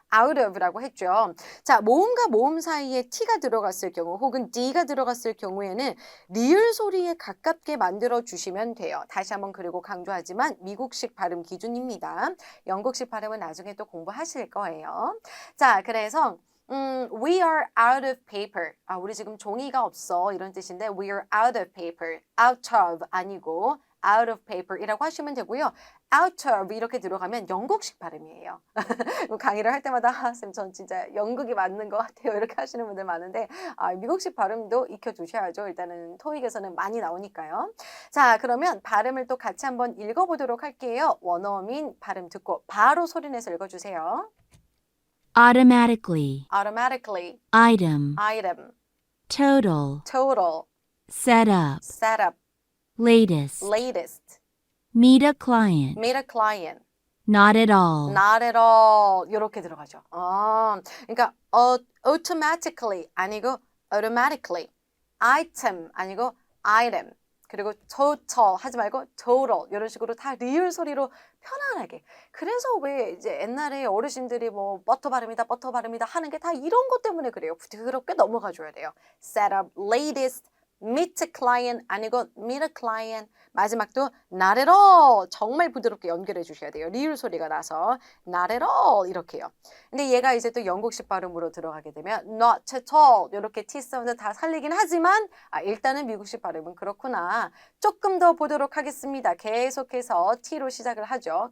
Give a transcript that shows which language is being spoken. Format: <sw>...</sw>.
<ko>out of라고 했죠. 자, 모음과 모음 사이에 T가 들어갔을 경우 혹은 D가 들어갔을 경우에는 리을 소리에 가깝게 만들어 주시면 돼요. 다시 한번 그리고 강조하지만 미국식 발음 기준입니다. 영국식 발음은 나중에 또 공부하실 거예요. 자, 그래서</ko> <en>we are out of paper.</en> <ko>우리 지금 종이가 없어. 이런 뜻인데</ko> <en>we are out of paper.</en> <ko>out of 아니고 out of paper 이라고 하시면 되고요. out of 이렇게 들어가면 영국식 발음이에요. 강의를 할 때마다 쌤, 전 진짜 영국이 맞는 것 같아요. 이렇게 하시는 분들 많은데 미국식 발음도 익혀두셔야죠. 일단은 토익에서는 많이 나오니까요. 자, 그러면 발음을 또 같이 한번 읽어보도록 할게요. 원어민 발음 듣고 바로 소리내서 읽어주세요.</ko> <en>automatically, automatically, item, item, total, total, set up, setup, latest, latest, meet a client, meet a client, not at all, not at all</en> <ko>이렇게 들어가죠. 그러니까 automatically 아니고 automatically, item 아니고 item, 그리고 total 하지 말고 total 이런 식으로 다 리을 소리로 편안하게. 그래서 왜 이제 옛날에 어르신들이 뭐 버터 발음이다 하는 게 다 이런 것 때문에 그래요. 부드럽게 넘어가 줘야 돼요.</ko> <en>set up, latest, meet a client 아니고 meet a client.</en> <ko>마지막도 not at all 정말 부드럽게 연결해 주셔야 돼요. 리을 소리가 나서 not at all 이렇게요. 근데 얘가 이제 또 영국식 발음으로 들어가게 되면 not at all 이렇게 T 사운드 다 살리긴 하지만 일단은 미국식 발음은 그렇구나. 조금 더 보도록 하겠습니다. 계속해서 T로 시작을 하죠.</ko>